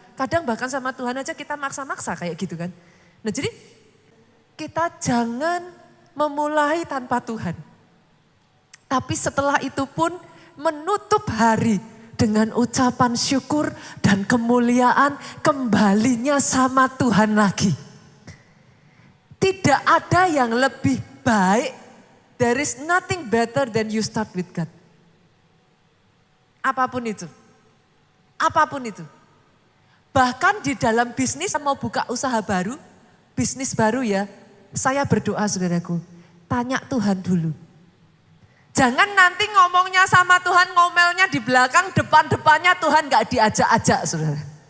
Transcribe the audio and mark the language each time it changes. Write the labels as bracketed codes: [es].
[id] Kadang bahkan sama Tuhan aja kita maksa-maksa kayak gitu kan. Nah jadi kita jangan memulai tanpa Tuhan. Tapi setelah itu pun menutup hari dengan ucapan syukur dan kemuliaan kembalinya sama Tuhan lagi. Tidak ada yang lebih baik. [en] There is nothing better than you start with God. [id] Apapun itu. Apapun itu. Bahkan di dalam bisnis mau buka usaha baru, bisnis baru ya, saya berdoa saudaraku, tanya Tuhan dulu. Jangan nanti ngomongnya sama Tuhan, ngomelnya di belakang, depan-depannya Tuhan gak diajak-ajak saudara.